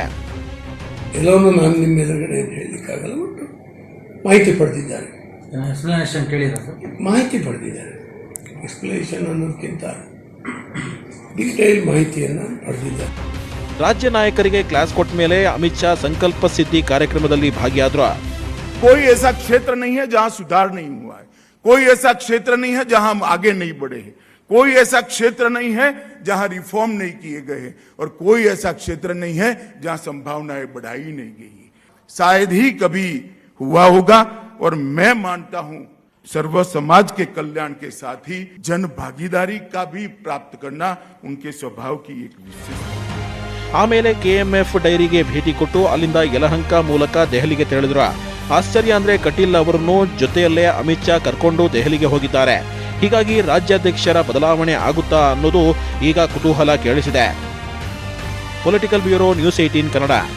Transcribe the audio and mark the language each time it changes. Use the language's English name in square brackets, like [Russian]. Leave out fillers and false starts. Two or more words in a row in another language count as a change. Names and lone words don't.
[Kannada] ಎಲ್ಲವನ್ನೂ ನಾನು ನಿಮ್ಮ ಎದುರುಗಡೆ ಹೇಳಲಿಕ್ಕಾಗಲ್ಲ, ಮತ್ತು ಮಾಹಿತಿ ಪಡೆದಿದ್ದಾರೆ. ಮಾಹಿತಿ ಪಡೆದಿದ್ದಾರೆ. ಎಕ್ಸ್ಪ್ಲನೇಷನ್ ಅನ್ನೋದಕ್ಕಿಂತ ಡೀಟೇಲ್ ಮಾಹಿತಿಯನ್ನು ಪಡೆದಿದ್ದಾರೆ. ರಾಜ್ಯ ನಾಯಕರಿಗೆ ಕ್ಲಾಸ್ ಕೊಟ್ಟ ಮೇಲೆ ಅಮಿತ್ ಶಾ ಸಂಕಲ್ಪ ಸಿದ್ಧಿ ಕಾರ್ಯಕ್ರಮದಲ್ಲಿ ಭಾಗಿಯಾದ್ರು. [Hindi] कोई ऐसा क्षेत्र नहीं है जहां सुधार नहीं हुआ है, कोई ऐसा क्षेत्र नहीं है जहां हम आगे नहीं बढ़े हैं, कोई ऐसा क्षेत्र नहीं है जहां रिफॉर्म नहीं किए गए हैं, और कोई ऐसा क्षेत्र नहीं है जहां संभावनाएं बढ़ाई नहीं गई। शायद ही कभी हुआ होगा, और मैं मानता हूं सर्व समाज के कल्याण के साथ ही जन भागीदारी का भी प्राप्त करना उनके स्वभाव की एक विशेषता। [Kannada] ಆಮೇಲೆ ಕೆಎಂಎಫ್ ಡೈರಿಗೆ ಭೇಟಿ ಕೊಟ್ಟು ಅಲ್ಲಿಂದ ಯಲಹಂಕ ಮೂಲಕ ದೆಹಲಿಗೆ ತೆರಳಿದ್ರು. ಆಶ್ಚರ್ಯ ಅಂದ್ರೆ ಕಟೀಲ್ ಅವರನ್ನು ಜೊತೆಯಲ್ಲೇ ಅಮಿತ್ ಶಾ ಕರ್ಕೊಂಡು ದೆಹಲಿಗೆ ಹೋಗಿದ್ದಾರೆ. ಹೀಗಾಗಿ ರಾಜ್ಯಾಧ್ಯಕ್ಷರ ಬದಲಾವಣೆ ಆಗುತ್ತಾ ಅನ್ನೋದು ಈಗ ಕುತೂಹಲ ಕೇಳಿಸಿದೆ. [English] political bureau, [Kannada] ನ್ಯೂಸ್ 18 ಕನ್ನಡ.